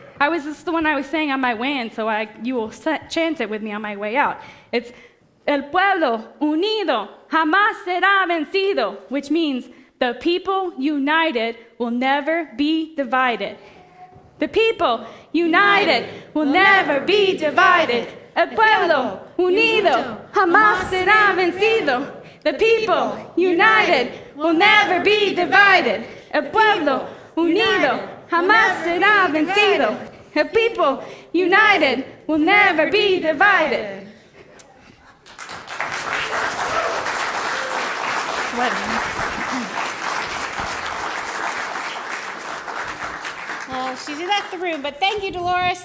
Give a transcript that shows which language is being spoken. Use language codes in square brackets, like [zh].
[en] This is the one I was saying on my way in, so you will chant it with me on my way out. It's [es] El pueblo unido jamás será vencido, [en] which means the people united will never be divided. The people united will never be divided. [es] El pueblo unido jamás será vencido. [en] The people united will never be divided. [es] El pueblo unido jamás será vencido. [en] El people united will never be divided. Well, she's left the room, but thank you, Dolores.